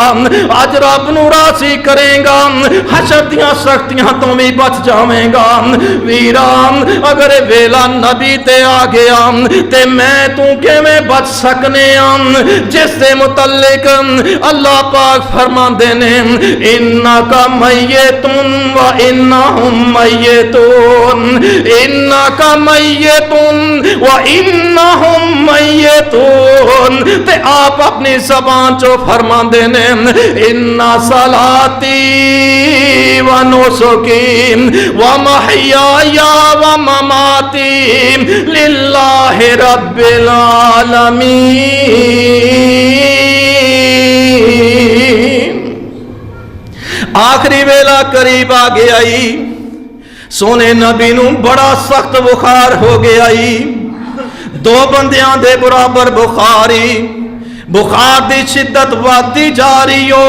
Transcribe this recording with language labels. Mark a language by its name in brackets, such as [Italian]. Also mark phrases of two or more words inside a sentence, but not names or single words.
[Punjabi] اج رب نو راضی کریگا حشر دیاں سختیاں تو بھی بچ جاویگا. ویرا اگر ویلا نبی تے آ گیا تے میں تو کویں بچ سکنے جس سے متعلق اللہ پاک فرماتے نے [Arabic] إنك ميت وإنهم ميتون, إنك ميت وإنهم ميتون. [Punjabi] تے آپ اپنی زبان چو فرماتے نے [Arabic] إن صلاتي ونسكي ومحياي ومماتي لله رب العالمين. [Punjabi] آخری ویلا قریب آ گیا، سوہنے نبی نو بڑا سخت بخار ہو گیا، دو بندیاں دے برابر بخاری، بخار دی شدت بڑھتی جا رہی ہو.